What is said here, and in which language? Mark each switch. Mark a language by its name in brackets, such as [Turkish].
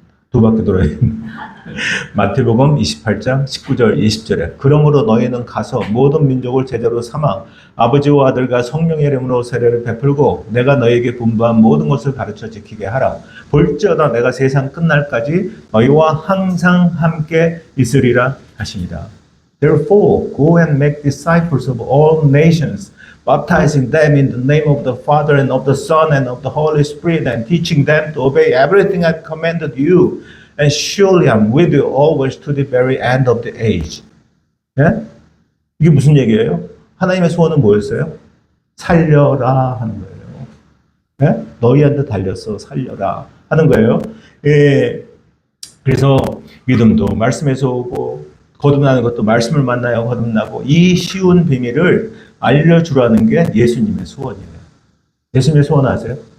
[Korean] 두 바퀴 돌아야 마태복음 28장 19절 20절에 그러므로 너희는 가서 모든 민족을 제자로 삼아 아버지와 아들과 성령의 이름으로 세례를 베풀고 내가 너희에게 분부한 모든 것을 가르쳐 지키게 하라. 볼지어다 내가 세상 끝날까지 너희와 항상 함께 있으리라 하시니라. [English] Therefore, go and make disciples of all nations, baptizing them in the name of the Father and of the Son and of the Holy Spirit, and teaching them to obey everything I commanded you. And surely I'm with you always to the very end of the age. [Korean] 예? 이게 무슨 얘기예요? 하나님의 소원은 뭐였어요? 살려라 하는 거예요. 예? 너희한테 달렸어 살려라 하는 거예요. 예. 그래서 믿음도 말씀에서 오고 거듭나는 것도 말씀을 만나야 거듭나고 이 쉬운 비밀을 알려주라는 게 예수님의 소원이에요. 예수님의 소원 아세요?